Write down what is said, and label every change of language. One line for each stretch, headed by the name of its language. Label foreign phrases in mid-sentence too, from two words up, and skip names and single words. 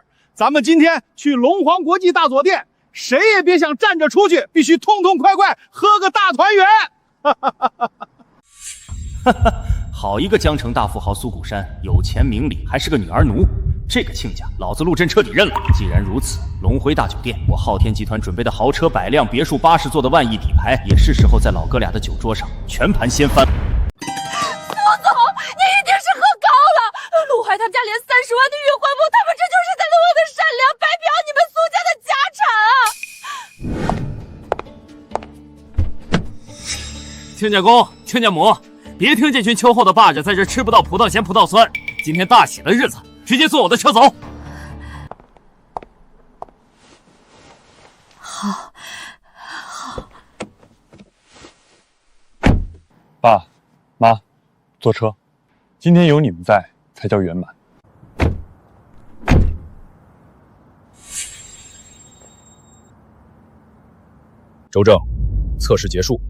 Chinese: 咱們今天去龍皇國際大酒店，誰也別想站着出去，必須痛痛快快喝個大團圓。哈哈哈哈哈哈！好一個江城大富豪蘇谷山，有錢明理，還是個女兒奴。這個親家，老子陸震徹底認了。既然如此，龍輝大酒店，我昊天集團準備的豪車100輛，別墅80座的萬億底牌，也是時候在老哥倆的酒桌上全盤掀翻。蘇總，你一定是喝高了。陸懷他们家連30万的月还不，他们这就是在了我的善良，白嫖你们蘇家的家产啊！亲家公，亲家母，別聽這群秋後的霸着在這吃不到葡萄鹹葡萄酸。今天大喜的日子，直接坐我的車走。好，好。爸媽，坐車。今天有你們在，才叫圓滿。周正，測試結束。